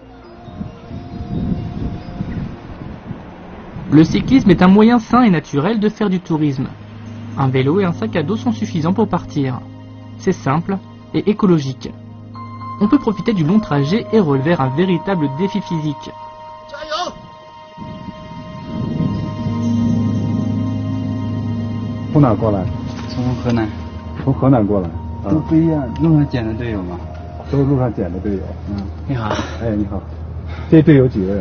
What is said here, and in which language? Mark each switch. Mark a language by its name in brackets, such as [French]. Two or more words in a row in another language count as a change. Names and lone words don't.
[French] Le cyclisme est un moyen sain et naturel de faire du tourisme. Un vélo et un sac à dos sont suffisants pour partir. C'est simple et écologique. On peut profiter du long trajet et relever un véritable défi physique. [Chinese] 从哪过来？从河南。从河南过来。都不一样，路上捡的队友嘛。都是路上捡的队友。你好。哎，你好。这队有几个人？